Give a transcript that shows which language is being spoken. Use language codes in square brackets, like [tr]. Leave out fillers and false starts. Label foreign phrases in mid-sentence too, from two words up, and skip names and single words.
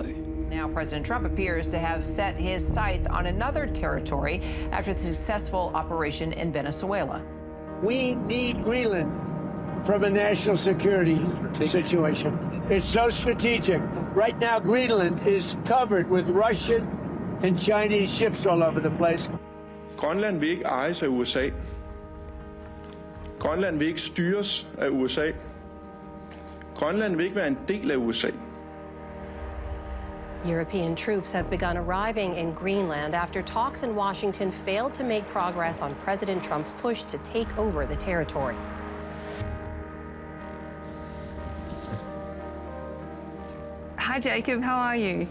[en] Now President Trump appears to have set his sights on another territory after the successful operation in Venezuela. We need Greenland from a national security situation. It's so strategic. Right now, Greenland is covered with Russian and Chinese ships all over the place. [da] Grønland vil ikke ejes af USA. Grønland vil ikke styres af USA. Grønland vil ikke være en del af USA. [en] European troops have begun arriving in Greenland after talks in Washington failed to make progress on President Trump's push to take over the territory. Hi, Jacob. How are you?